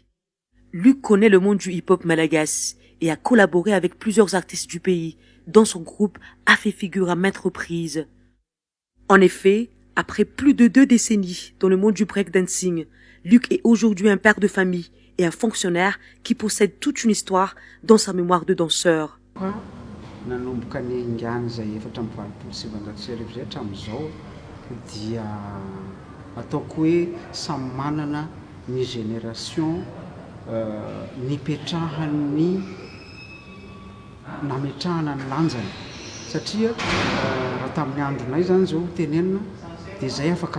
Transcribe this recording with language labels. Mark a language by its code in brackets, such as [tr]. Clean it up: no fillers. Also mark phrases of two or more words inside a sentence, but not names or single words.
[fr] Luc connaît le monde du hip-hop malagasy et a collaboré avec plusieurs artistes du pays, dont son groupe a fait figure à maintes reprises. En effet, après plus de 2 décennies dans le monde du breakdancing, Luc est aujourd'hui un père de famille et un fonctionnaire qui possède toute une histoire dans sa mémoire de danseur. [mg] Nanomboka ny ingany zay efatra amby valopolo sy sivanjato sy arivo zay hatramin'izao dia ataoko hoe samy manana ny génération nipetrahany nametrahana ny lanjany satria raha tamin'ny andronay zany zao tenenina dia zay afaka